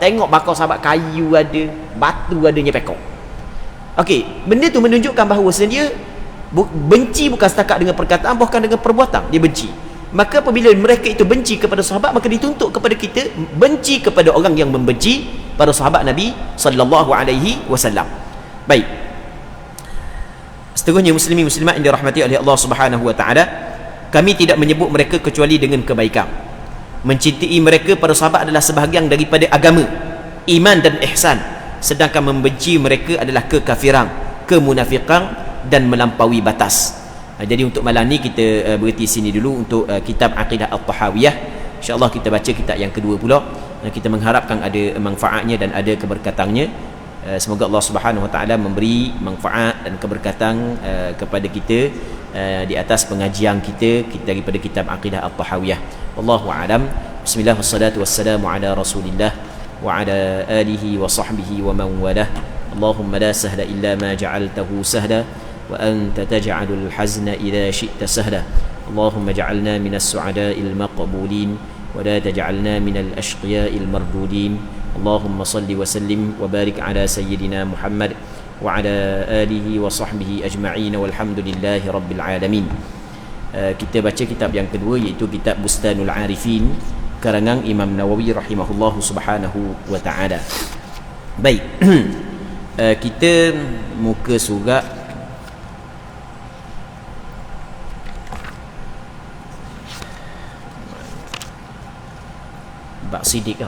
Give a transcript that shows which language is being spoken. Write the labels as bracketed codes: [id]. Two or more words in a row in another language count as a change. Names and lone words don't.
[ms] Tengok makam sahabat, kayu ada, batu adanya pekok. Okey, benda tu menunjukkan bahawa dia benci bukan setakat dengan perkataan, bahkan dengan perbuatan dia benci. Maka apabila mereka itu benci kepada sahabat, maka dituntut kepada kita benci kepada orang yang membenci para sahabat Nabi [ar] صلى الله عليه وسلم. [ms] Baik. Seterusnya muslimin muslimat yang dirahmati oleh Allah [ar] سبحانه وتعالى, [ms] kami tidak menyebut mereka kecuali dengan kebaikan. Mencintai mereka para sahabat adalah sebahagian daripada agama, iman dan ihsan. Sedangkan membenci mereka adalah kekafiran, kemunafikan dan melampaui batas. Jadi untuk malam ni kita berhenti sini dulu untuk kitab Aqidah At-Tahawiyah. InsyaAllah kita baca kitab yang kedua pula. Kita mengharapkan ada manfaatnya dan ada keberkatannya. Semoga Allah [ar] سبحانه وتعالى [ms] memberi manfaat dan keberkatan kepada kita di atas pengajian kita daripada kitab Aqidah At-Tahawiyah. [ar] والله أعلم. بسم الله والصلاة والسلام على رسول الله وعلى آله وصحبه ومن والاه. اللهم لا سهل إلا ما جعلته سهلا وأنت تجعل الحزن إذا شئت سهلا. اللهم اجعلنا من السعداء المقبولين ولا تجعلنا من الأشقياء المردودين. اللهم صل وسلم وبارك على سيدنا محمد وعلى آله وصحبه أجمعين والحمد لله رب العالمين. [ms] Kita baca kitab yang kedua, iaitu kitab Bustanul Arifin karangan Imam Nawawi [ar] رحمه الله سبحانه وتعالى. [ms] Baik. Kita muka surat Bab Sidik tau.